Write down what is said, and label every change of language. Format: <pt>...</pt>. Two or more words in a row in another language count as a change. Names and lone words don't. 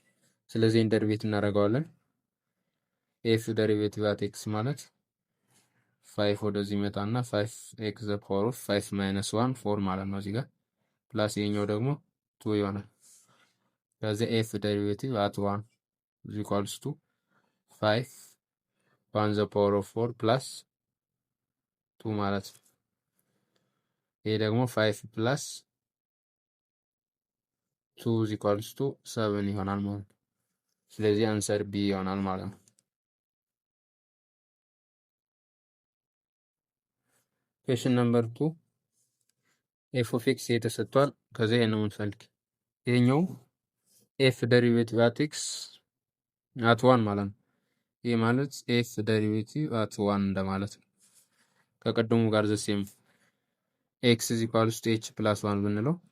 <am>ስለዚህ</am> <en>in derivate</en> <am>እናደርገዋለን።</am> <en>f derivative at x</en> <am>ማለት 5 ወደዚህ መጣና 5</am> <en>x the power of 5 minus 1</en> <am>4 ማለት ነው እዚህ ጋር ፕላስ ይሄኛው ደግሞ 2 ይሆናል። ከዚህ</am> <en>f derivative at 1 is equals to</en> <am>5</am> <en>1 the power of 4 plus 2</en> <am>ማለት ነው። ይሄ ደግሞ 5 ፕላስ</am> <en>2 is equals to 7</en> <am>ይሆናል ማለት ነው። ስለዚህ</am> <en>answer B</en> <am>ይሆናል ማለት ነው።</am> <en>question number 2 f of x</en> <am>የተሰጥቷል። ከዛ ይሄን ነው የምንፈልግ። ይሄኛው</am> <en>f derivative at x at 1</en> <am>ማለት ነው። ይሄ ማለት</am> <en>f derivative at 1</en> <am>እንደማለት ነው። ከቀደሙ ጋር</am> <en>the same x is equals to h plus 1</en> <am>ብንለው</am>